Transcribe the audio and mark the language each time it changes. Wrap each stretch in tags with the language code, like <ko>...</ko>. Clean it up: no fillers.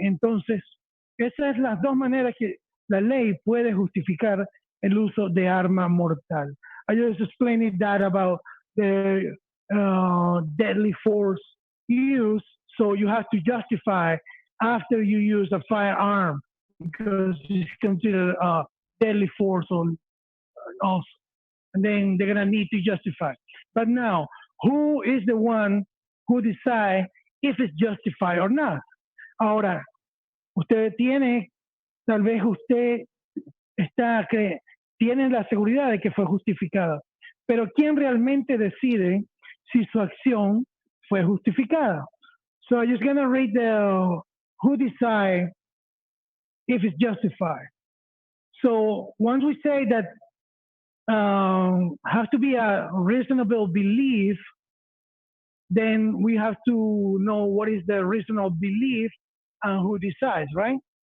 <es>Entonces, esas son las dos maneras que la ley puede justificar el uso de arma mortal.</es> <en>I just explained that about the deadly force use, so you have to justify after you use a firearm because it's considered deadly force also. And then they're going to need to justify. But now, who is the one who decides if it's justified or not?</en> <es>Ahora, tal vez usted tiene la seguridad de que fue justificada, pero ¿quién realmente decide si su acción fue justificada?</es> <en>So I'm just going to read who decides if it's justified. So once we say that has to be a reasonable belief, then we have to know what is the reasonable belief and who decides, right?</en>